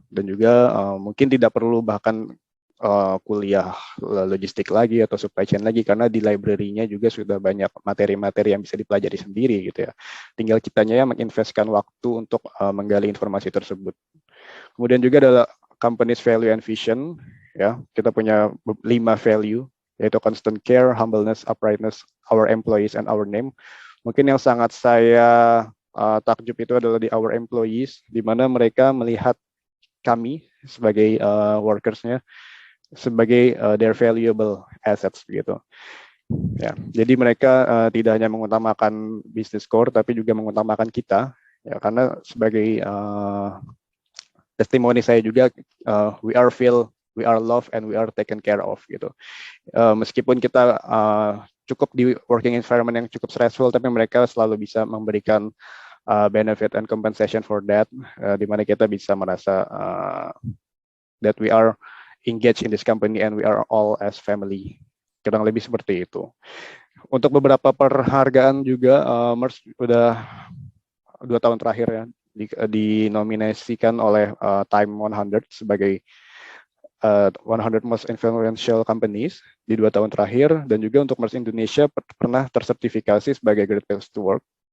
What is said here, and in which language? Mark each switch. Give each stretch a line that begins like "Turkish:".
Indonesian: Dan juga mungkin tidak perlu bahkan kuliah logistik lagi atau supply chain lagi karena di library-nya juga sudah banyak materi-materi yang bisa dipelajari sendiri gitu ya. Tinggal kitanya yang menginvestkan waktu untuk menggali informasi tersebut. Kemudian juga adalah
English: company's value and vision.
Indonesian: Ya, kita punya 5 value, yaitu
English: constant care, humbleness, uprightness, our employees, and our name.
Indonesian: Mungkin yang sangat saya takjub itu adalah di our employees, di mana mereka melihat kami sebagai workersnya sebagai
English: their valuable assets
Indonesian: begitu. Ya, jadi mereka tidak hanya mengutamakan business core, tapi juga mengutamakan kita. Ya, karena sebagai testimoni saya juga,
English: we are feel, we are loved, and we are taken care of gitu.
Indonesian: Meskipun kita cukup di working environment yang cukup stressful, tapi mereka selalu bisa memberikan
English: benefit and compensation for that,
Indonesian: di mana kita bisa merasa
English: that we are engaged in this company and we are all as family.
Indonesian: Kurang lebih seperti itu. Untuk beberapa perhargaan juga, MERS udah 2 tahun terakhir ya dinominasikan oleh Time 100 sebagai
English: 100 most influential companies
Indonesian: di 2 tahun terakhir, dan juga untuk MERS Indonesia pernah tersertifikasi sebagai Great Place to Work.